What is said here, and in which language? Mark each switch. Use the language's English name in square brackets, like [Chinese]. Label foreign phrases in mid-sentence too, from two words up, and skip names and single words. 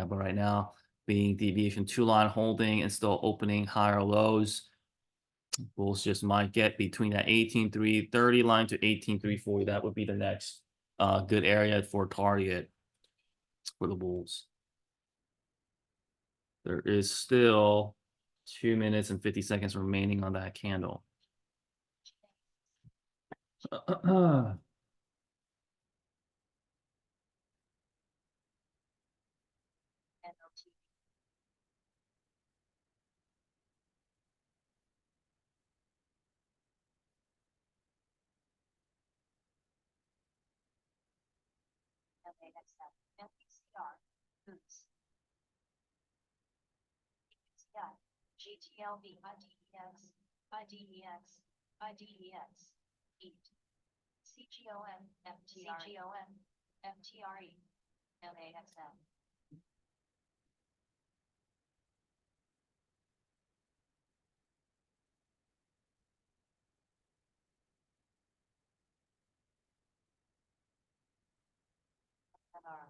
[English] But right now, being deviation 2 line holding and still opening higher lows, bulls just might get between that 18,330 line to 18,340. That would be the next good area for target for the bulls. There is still 2 minutes and 50 seconds remaining on that candle. NLT. MAXF. MPCR. Boots. PCI. GTLV. IDEX. IDEX. IDEX. EAT. CGOM. FTR. CGOM. FTRE. MAXF. NR.